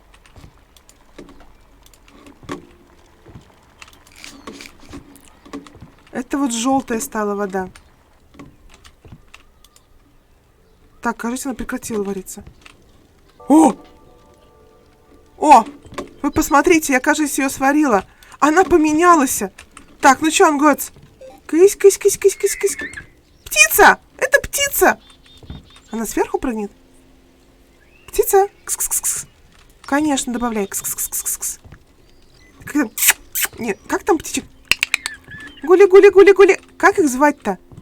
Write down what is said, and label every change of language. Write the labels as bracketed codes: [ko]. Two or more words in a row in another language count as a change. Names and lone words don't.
[ru] Это вот желтая стала вода. Так, кажется, она прекратила вариться. О! О! Вы посмотрите, я, кажется, ее сварила. Она поменялась. Так, ну что, Ангоц? Кысь, кысь, кысь, кысь, кысь, кысь. Птица! Это птица! Она сверху прыгнет? Птица? Кс-кс-кс-кс. Конечно, добавляй. Кс-кс-кс-кс-кс. Нет, как там птичек? Гули-гули-гули-гули. Как их звать-то?